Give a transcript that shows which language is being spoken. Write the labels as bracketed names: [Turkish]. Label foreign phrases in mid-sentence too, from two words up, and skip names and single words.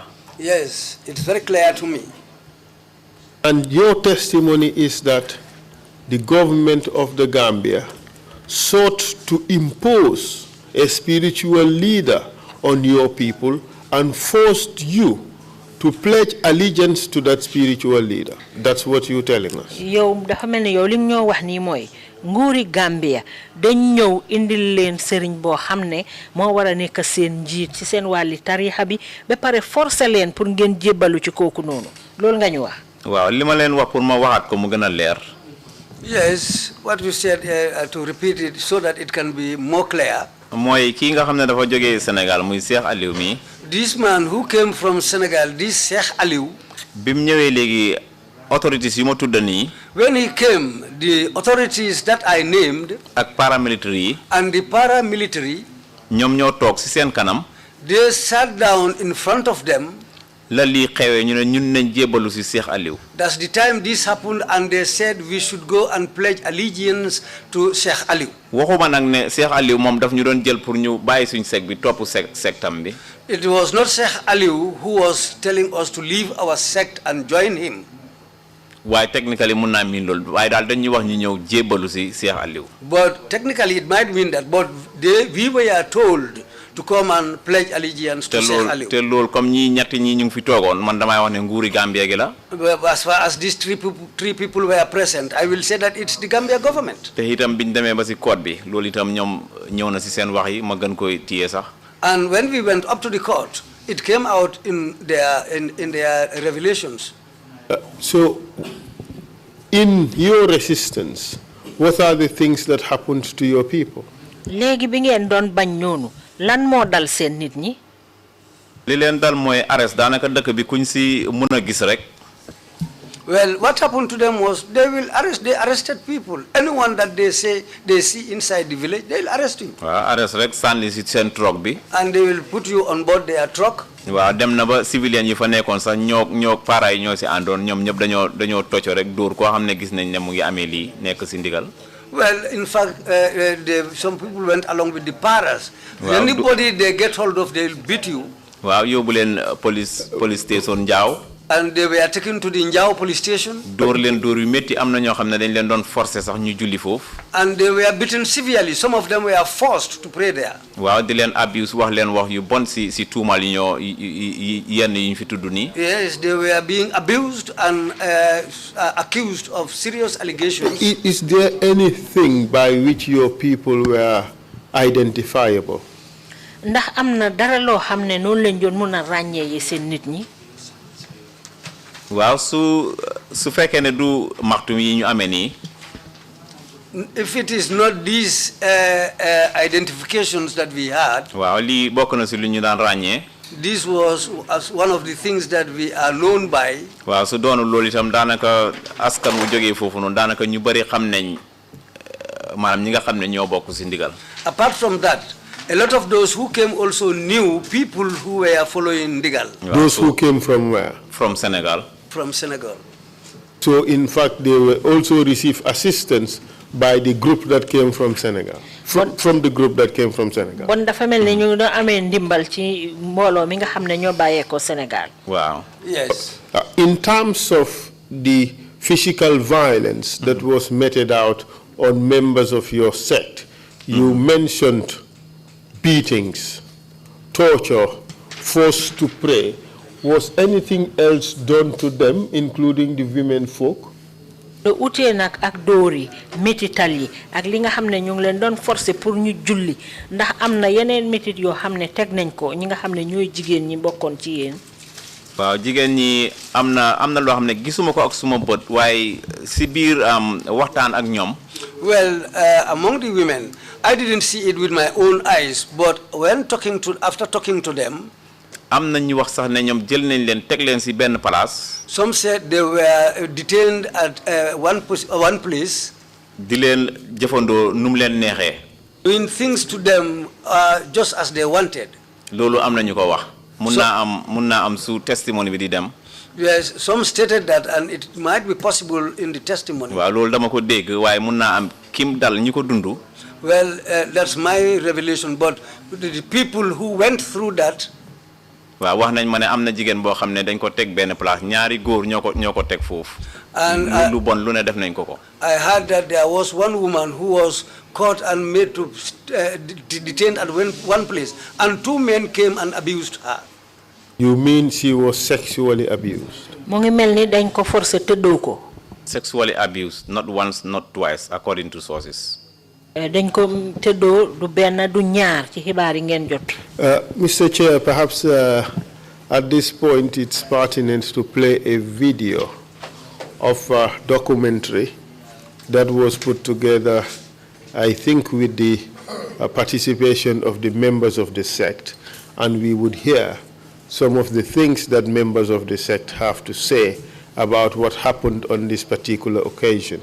[English] Yes, it's very clear to me. And your testimony is that the government of the Gambia sought to impose a spiritual leader on your people and forced you to pledge allegiance to that spiritual leader. That's what you're telling us. [Wolof] Yow dafa melni yow lim ñoo wax ni moy nguuri Gambia dañ ñew indil leen sëriñ boo xam ne moo war a nekk seen njiit ci seen wàlli tarixa bi ba pare forcer leen pour ngeen jébbalu ci kooku noonu loolu nga ñu wax. waaw li ma leen wax pour ma waxaat ko mu gën a leer. [English] Yes, what you said to repeat it so that it can be more clear. [Wolof] mooy kii nga xam ne dafa jógee Sénégal muy Cheikh Aliou mi. [English] This man who came from Senegal, this Cheikh Aliou. [Wolof] bi mu ñëwee léegi authorities yu ma tudd nii. [English] When he came, the authorities that I named [Wolof] ak paramilitary yi. [English] and the paramilitary, [Wolof] ñoom ñoo toog ci seen kanam. [English] they sat down in front of them. [Wolof] la lii xewee ñu ne ñun nañ jébbalu ci Cheikh Aliou. [English] That's the time this happened, and they said we should go and pledge allegiance to Cheikh Aliou. [Wolof] waxuma nag ne Cheikh Aliou moom daf ñu doon jël pour ñu bàyyi suñ sect bi topp sectam bi. [English] It was not Cheikh Aliou who was telling us to leave our sect and join him. [Wolof] waaye technically mun naa miin loolu waaye daal dañuy wax ñu ñëw jébbalu ci Cheikh Aliou. [English] But technically it might mean that, but we were told to come and pledge allegiance to Cheikh Aliou. [Wolof] te loolu comme ñii ñetti ñii ñu ngi fi toogoon man damay wax ne nguuri Gambia gi la. [English] As far as these three people were present, I will say that it's the Gambia government. [Wolof] te itam biñ demee ba ci court bi loolu itam ñoom ñëw na ci seen wax yi ma gën koy téye sax. [English] And when we went up to the court, it came out in their revelations. So, in your resistance, what are the things that happened to your people? [Wolof] léegi bi ngeen doon bañ noonu lan moo dal seen nit ñi. li leen dal mooy arrest daanaka dëkk bi kuñ ci mën a gis rek. [English] Well, what happened to them was they arrested people. Anyone that they say they see inside the village, they'll arrest you. [Wolof] waaw arrest rek sànni ci seen truck bi. [English] And they will put you on board their truck. [Wolof] waaw dem na ba civilian yi fa nekkoon sax ñoo para yi ñoo ci àndoon ñoom ñëpp dañoo tocco rek dóor koo xam ne gis nañ ne mu ngi amee lii nekk ci ndigal. [English] Well, in fact, some people went along with the paras. Wow. Anybody they get hold of, they'll beat you. [Wolof] waaw yóbbu leen [English] police station [Wolof] Njaaw. [English] And they were taken to the Njao police station. [Wolof] dóor leen dóor yu métti am na ñoo xam ne dañ leen doon forcer sax ñu julli foofu. [English] And they were beaten severely. Some of them were forced to pray there. [Wolof] waaw di leen abuse wax leen wax yu bon ci tuumal yi ñoo yenn yi ñu fi tudd nii. [English] Yes, they were being abused and accused of serious allegations. Is there anything by which your people were identifiable? [Wolof] ndax am na dara loo xam ne noonu lañ doon mën a ràññee yi seen nit ñi. waaw su fekkee ne du maxtum yi ñu amee nii. [English] If it is not these identifications that we had, [Wolof] waaw lii bokk na ci lu ñu daan ràññee. [English] this was as one of the things that we are known by. [Wolof] waaw su doonu loolu itam daanaka askan wu jógee foofu noonu daanaka ñu bari xam nañ maanaam ñi nga xam ne ñoo bokk ci ndigal. [English] Apart from that, a lot of those who came also knew people who were following Ndigal. Those who came from where? From Senegal. From Senegal. So in fact, they will also receive assistance by the group that came from Senegal. From the group that came from Senegal. [Wolof] bon dafa mel ne ñu doon amee ndimbal ci mbooloo mi nga xam ne ñoo bàyyeekoo Sénégal. waaw. [English] Yes. In terms of the physical violence that was meted out on members of your sect, you mentioned beatings, torture, forced to pray. Was anything else done to them, including the women folk? [Wolof] utee nag ak dóor yi métital yi ak li nga xam ne ñu ngi leen doon [French] forcer pour [Wolof] ñu julli ndax am na yeneen métit yoo xam ne teg nañ ko ñi nga xam ne ñooy jigéen ñi bokkoon ci yéen. waaw jigéen ñi am na loo xam ne gisuma ko ak suma bët waaye si biir waxtaan ak ñoom. [English] Well, among the women, I didn't see it with my own eyes, but after talking to them, [Wolof] am na ñu wax sax ne ñoom jël nañ leen teg leen ci benn place. [English] Some said they were detained at one place. [Wolof] Di leen jëfandoo nu mu leen neexee. [English] Doing things to them just as they wanted. [Wolof] Loolu am na ñu ko wax. mun naa am su testimony bi di dem. [English] Yes, some stated that, and it might be possible in the testimony. [Wolof] Waaw loolu dama ko dégg waaye mun naa am kim dal ñi ko dundu. [English] Well, that's my revelation, but the people who went through that. [Wolof] Waaw wax nañ ma ne am na jigéen boo xam ne dañ ko teg benn place ñaari góor ñoo ko teg foofu. [English] And [Wolof] lu bon lu ne def nañ ko. [English] I heard that there was one woman who was caught and made to detained at one place, and 2 men came and abused her. You mean she was sexually abused? [Wolof] Mo ngi melni dañ ko forcer tëddoo ko. [English] Sexually abused, not once, not twice, according to sources. [Wolof] Dañ ko tëddoo du benn du ñaar ci xibaar yi ngeen jot. [English] Mr. Chair, perhaps at this point it's pertinent to play a video of a documentary that was put together, I think, with the participation of the members of the sect, and we would hear some of the things that members of the sect have to say about what happened on this particular occasion.